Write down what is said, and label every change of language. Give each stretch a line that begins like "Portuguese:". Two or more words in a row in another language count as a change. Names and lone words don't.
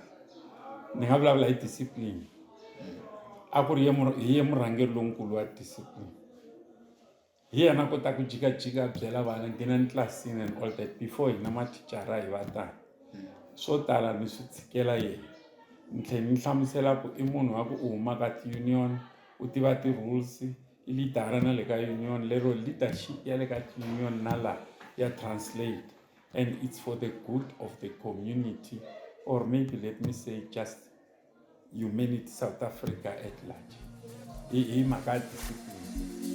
Tsonga: Ni nga vulavula hi discipline. A ku ri hi ye murhangeri lonkulu wa discipline. Hi yena kota ku jikajika byela vana nghenani tlilasini and all that before hina mathicara hi va tani. Swo tala ni swi tshikela yena. Ni tlhela ni hlamusela ku i munhu wa ku u huma ka ti-union u tiva ti-rules i lidara na le ka union lero leadership ya le ka ti-union na la ya
English: translate and it's for the good of the community or maybe let me say just humanity South Africa at large.
Tsonga: Hi mhaka ya discipline.